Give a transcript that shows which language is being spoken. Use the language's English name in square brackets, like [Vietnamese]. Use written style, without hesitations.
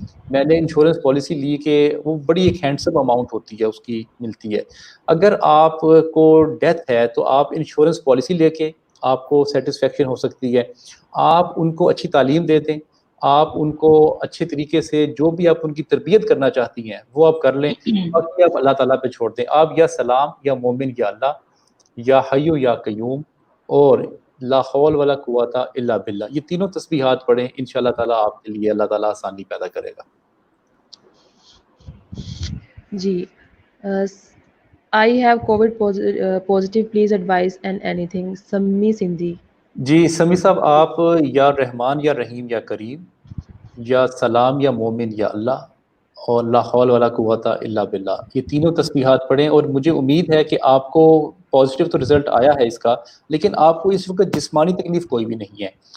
[Urdu] میں نے insurance policy لی کہ وہ بڑی ایک ہینڈسم اماؤنٹ ہوتی ہے، اس کی ملتی ہے۔ اگر آپ کو ڈیتھ ہے تو آپ انشورنس پالیسی لے کے آپ کو سیٹسفیکشن ہو سکتی ہے، آپ ان کو اچھی تعلیم دے دیں، آپ ان کو اچھے طریقے سے جو بھی آپ ان کی تربیت کرنا چاہتی ہیں وہ آپ کر لیں، باقی آپ اللہ تعالیٰ پہ چھوڑ دیں۔ آپ یا سلام یا مومن یا اللہ یا حیو یا قیوم اور لا حول ولا قوت الا باللہ، یہ تینوں تسبیحات پڑھیں، انشاءاللہ تعالیٰ آپ کے لیے اللہ تعالیٰ آسانی پیدا کرے گا۔ [English] جی I have COVID positive, please advise and anything. Sammi Sindhi. [Urdu] جی سمیع صاحب، آپ یا رحمان یا رحیم یا کریم یا سلام یا مومن یا اللہ اور لا حول ولا قوت الا باللہ، یہ تینوں تسبیحات پڑھیں، اور مجھے امید ہے کہ آپ کو پازیٹیو تو رزلٹ آیا ہے اس کا، لیکن آپ کو اس وقت جسمانی تکلیف کوئی بھی نہیں ہے۔